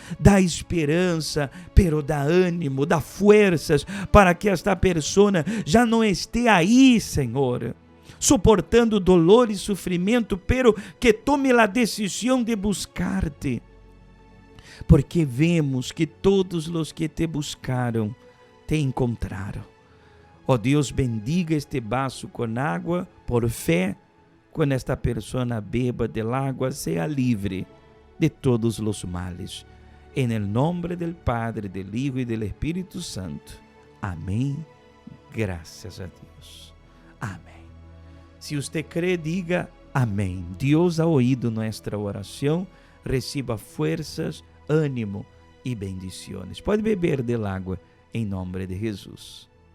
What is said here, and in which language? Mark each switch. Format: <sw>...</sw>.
<pt>Dá esperança, pero dá ânimo, dá forças para que esta pessoa já não esteja aí, Senhor, suportando dolor e sofrimento, pero que tome a decisão de buscar-te, porque vemos que todos os que te buscaram te encontraram. Ó Deus, bendiga este vaso com água por fé. Quando esta pessoa beba del água, seja livre de todos os males.</pt> <es>En el nombre del Padre, del Hijo y del Espíritu Santo.</es> <pt>Amém. Graças a Deus. Amém. Se você crê, diga amém.</pt> <es>Deus ha oído nuestra oração. Reciba fuerzas, ânimo e bendiciones.</es> <pt>Pode beber del água em nome de Jesus.</pt>